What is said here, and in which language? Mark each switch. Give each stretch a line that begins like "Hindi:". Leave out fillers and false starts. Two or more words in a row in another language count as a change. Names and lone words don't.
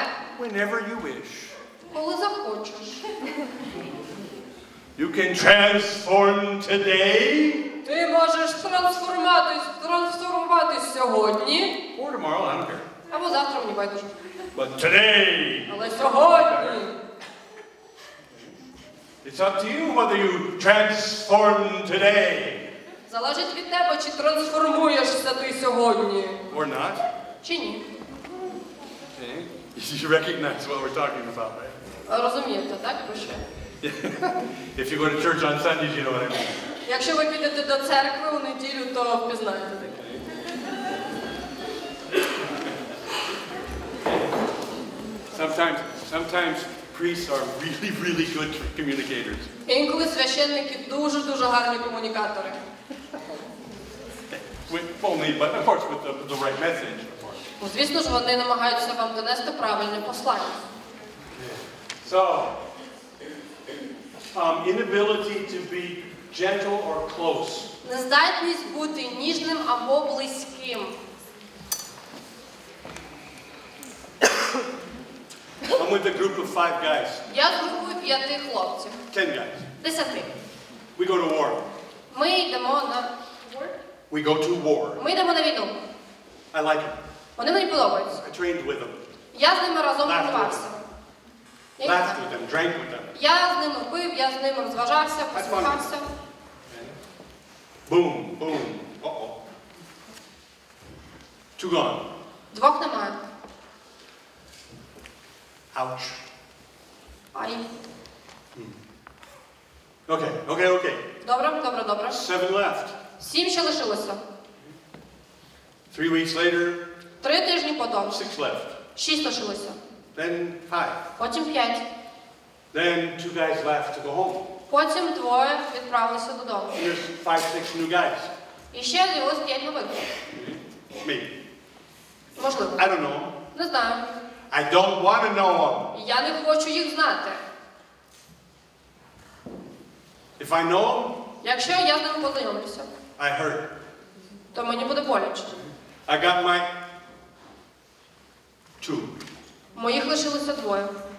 English: Whenever you wish.
Ukrainian: Коли захочеш.
English: You can transform today.
Ukrainian: Ти можеш трансформуватись сьогодні.
English: Or tomorrow, I don't care.
Ukrainian: Або завтра, мені байдуже.
English: But today.
Ukrainian: Але сьогодні.
English: It's up to you whether you transform today.
Ukrainian: Залежить від тебе, чи трансформуєшся ти сьогодні.
English: Or not.
Ukrainian: Чи ні.
English: Okay. You recognize what we're talking about, right?
Ukrainian: Розумієте, так? Про що?
English: If you go to church on Sundays, you know what I mean.
Ukrainian: Якщо ви підете до церкви у неділю, то впізнаєте таке.
English: Sometimes priests are really good communicators.
Ukrainian: Інколи священники дуже гарні комунікатори.
English: Only, but of course with the right message.
Ukrainian: Звісно ж, вони намагаються вам донести правильне послання.
English: So, inability to be gentle or close.
Ukrainian: Нездатність бути ніжним або близьким.
English: I'm with a group of 5 guys.
Ukrainian: Я з групою 5 хлопців.
English: 10 guys.
Ukrainian: 10.
English: We go to war.
Ukrainian: Ми йдемо на...
English: We go to war.
Ukrainian: Ми йдемо на війну.
English: I like them.
Ukrainian: Вони мені подобаються.
English: I trained with them.
Ukrainian: Я з ними разом тренувався.
English: Laughed with them, drank with them.
Ukrainian: Я з ними пив, я з ними розважався, посміхався.
English: Boom, boom. Uh-oh. 2 gone.
Ukrainian: 2 немає.
English: Ouch.
Ukrainian: Ай.
English: Okay.
Ukrainian: Добре.
English: 7 left.
Ukrainian: 7 ще лишилося.
English: 3 weeks later,
Ukrainian: 3 тижні потім.
English: 6 left.
Ukrainian: 6 лишилося.
English: Then 5.
Ukrainian: Потім 5.
English: Then 2 guys left to go home.
Ukrainian: Потім 2 відправилися додому.
English: And there's 5, 6 new guys.
Ukrainian: І ще з'явилось 5 нових.
English: Maybe.
Ukrainian: Можливо.
English: I don't know.
Ukrainian: Не знаю.
English: I don't want to know them.
Ukrainian: Я не хочу їх знати.
English: If I know them,
Ukrainian: Якщо я з ними познайомлюся,
English: I hurt.
Ukrainian: то мені буде боляче.
English: I got my 2.
Ukrainian: Моїх лишилося 2.